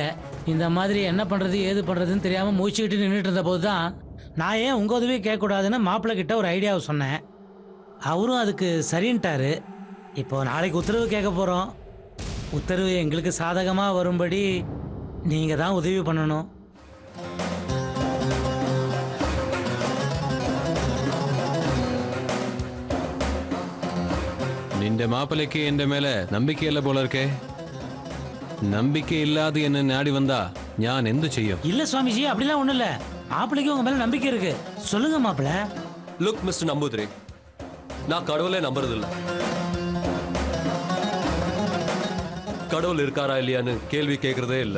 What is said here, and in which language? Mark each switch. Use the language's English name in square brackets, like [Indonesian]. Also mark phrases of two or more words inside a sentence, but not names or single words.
[Tamil] இந்த மாதிரி என்ன பண்ணுறது ஏது பண்ணுறதுன்னு தெரியாமல் மூச்சுக்கிட்டு நின்றுட்டு இருந்த போது தான் நான் ஏன் உங்கள் உதவி கேட்கக்கூடாதுன்னு மாப்பிள்ளை கிட்ட ஒரு ஐடியாவை சொன்னேன். அவரும் அதுக்கு சரின்ட்டாரு. இப்போ நாளைக்கு உத்தரவு கேட்க போகிறோம். உத்தரவு எங்களுக்கு சாதகமாக வரும்படி நீங்கள் தான் உதவி பண்ணணும். [Malayalam] നിന്റെ മാപ്പിളയ്ക്ക് എന്റെ മേലെ നമ്പിക്കയല്ല പോലർക്കേ. [Tamil] நம்பிக்கை இல்லாது என்ன நாடி வந்தா நான் എന്ത് செய்யும்? இல்ல சுவாமிஜி, அப்படிலாம் ஒண்ணும் இல்ல. மாப்பிள்ளைக்கு உங்க மேல நம்பிக்கை இருக்கு. சொல்லுங்க மாப்பிள்ள. [English] Look, Mr. [Tamil] Nambudiri, நான் கடவுளே நம்புறது இல்ல. கடவுள் இருக்காரா இல்லையான்னு கேள்வி கேட்கறதே இல்லை.